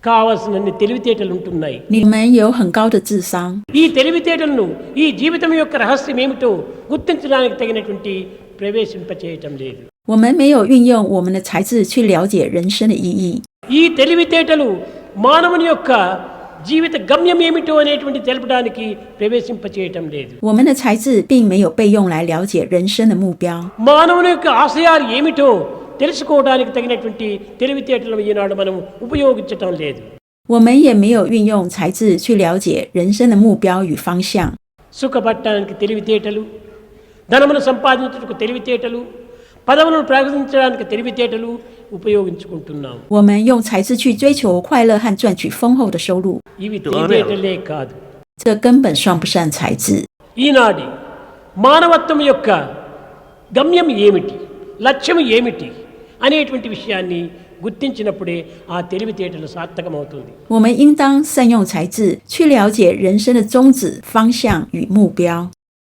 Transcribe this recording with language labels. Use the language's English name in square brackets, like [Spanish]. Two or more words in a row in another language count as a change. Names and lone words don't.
[Telugu] కావాల్సినన్ని తెలివితేటలు ఉంటున్నాయి. [Chinese] 你们有很高的智商， [Telugu] ఈ తెలివితేటలను ఈ జీవితం యొక్క రహస్యం ఏమిటో గుర్తించడానికి తగినటువంటి ప్రవేశింపచేయటం లేదు. [Chinese] 我们没有运用我们的才智去了解人生的意义。 [Telugu] ఈ తెలివితేటలు మానవుని యొక్క జీవిత గమ్యం ఏమిటో అనేటువంటి తెలపడానికి ప్రవేశింపచేయటం లేదు. [Chinese] 我们的才智并没有被用来了解人生的目标。 [Telugu] మానవుని యొక్క ఆశయాలు ఏమిటో తెలుసుకోవడానికి తగినటువంటి తెలివితేటలను ఈనాడు మనం ఉపయోగించటం లేదు. [Chinese] 我们也没有运用才智去了解人生的目标与方向。 [Telugu] సుఖపట్టడానికి తెలివితేటలు, ధనమును సంపాదించడానికి తెలివితేటలు, పదవులను ప్రయోగించడానికి తెలివితేటలు ఉపయోగించుకుంటున్నాం. [Chinese] 我们用才智去追求快乐和赚取丰厚的收入， [Telugu] ఇవి తెలివితేటలే కాదు. [Chinese] 这根本算不上才智。 [Telugu] ఈనాటి మానవత్వం యొక్క గమ్యం ఏమిటి, లక్ష్యం ఏమిటి అనేటువంటి విషయాన్ని గుర్తించినప్పుడే ఆ తెలివితేటలు సార్థకమవుతుంది. [Chinese] 我们应当善用才智去了解人生的宗旨、方向与目标。